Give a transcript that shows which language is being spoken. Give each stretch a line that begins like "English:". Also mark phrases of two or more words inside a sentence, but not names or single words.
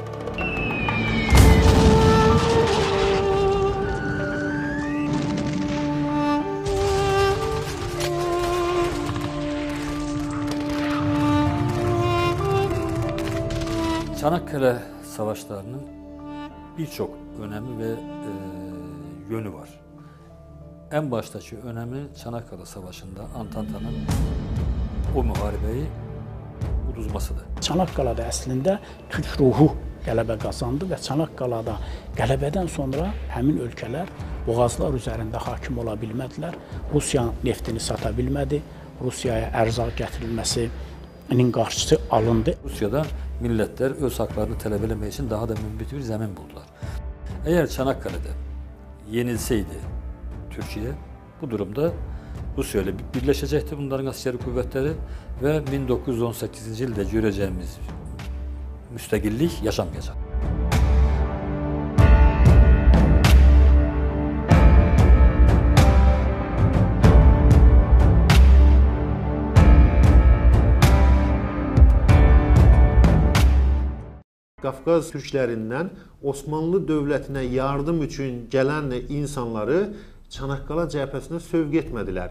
Turkish: Çanakkale savaşlarının birçok önemi ve yönü var. En baştaki önemi Çanakkale Savaşı'nda Antantanın
Azerbaijani: o müharibeyi uduzmasıdır. Çanakkale'də əslində türk ruhu qələbə qazandı və Çanakkale'da qələbədən sonra həmin ölkələr boğazlar üzərində hakim ola bilmədilər. Rusiya neftini sata bilmədi, Rusiyaya ərzaq gətirilməsinin qarşısı alındı.
Turkish: Rusya'da milletler öz haklarını talep etmek için daha da mümbit bir zemin buldular. Eğer Çanakkale'de yenilseydi Türkiye, bu durumda Rusya ile birleşecekti bunların askeri kuvvetleri ve 1918. yılda göreceğimiz müstakillik yaşanmayacak.
Azerbaijani: Qafqaz türklərindən Osmanlı dövlətinə yardım üçün gələn insanları Çanakkale cəbhəsinə sövq etmədilər.